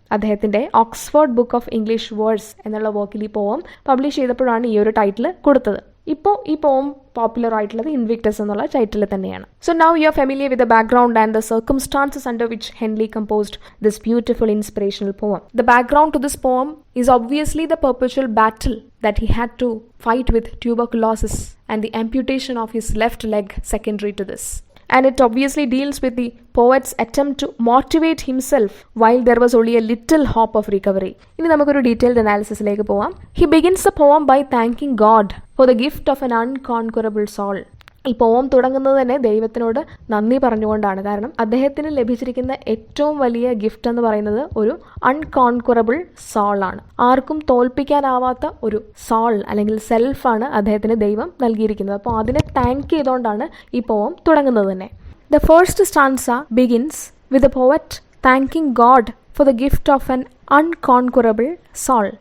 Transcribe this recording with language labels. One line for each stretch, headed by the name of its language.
Malayalam: അദ്ദേഹത്തിന്റെ Oxford book of English words എന്നുള്ള വർക്കിൽ ഈ പോം പബ്ലിഷ് ചെയ്തപ്പോഴാണ് ഈ ഒരു ടൈറ്റിൽ കൊടുത്തത്. ഇപ്പോൾ ഈ പോം പോപ്പുലർ ആയിട്ടുള്ളത് ഇൻവിക്ടസ് എന്നുള്ള ടൈറ്റിൽ തന്നെയാണ്.
English: So now you are familiar with the background and the circumstances under which Henley composed this beautiful inspirational poem. The background to this poem is obviously the perpetual battle that he had to fight with tuberculosis and the amputation of his left leg secondary to this. And it obviously deals with the poet's attempt to motivate himself while there was only a little hope of recovery.
Malayalam: ഇനി നമുക്കൊരു detailed അനാലിസിസിലേക്ക് പോവാം.
English: He begins the poem by thanking God for the gift of an unconquerable soul.
Malayalam: ഈ പോം തുടങ്ങുന്നത് തന്നെ ദൈവത്തിനോട് നന്ദി പറഞ്ഞുകൊണ്ടാണ്. കാരണം അദ്ദേഹത്തിന് ലഭിച്ചിരിക്കുന്ന ഏറ്റവും വലിയ ഗിഫ്റ്റ് എന്ന് പറയുന്നത് ഒരു അൺകോൺക്വറബിൾ സോൾ ആണ്. ആർക്കും തോൽപ്പിക്കാനാവാത്ത ഒരു സോൾ അല്ലെങ്കിൽ സെൽഫാണ് അദ്ദേഹത്തിന് ദൈവം നൽകിയിരിക്കുന്നത്. അപ്പോൾ അതിനെ താങ്ക് ചെയ്തുകൊണ്ടാണ് ഈ പോം തുടങ്ങുന്നത് തന്നെ.
English: The first stanza begins with the poet thanking God for the gift of an unconquerable soul.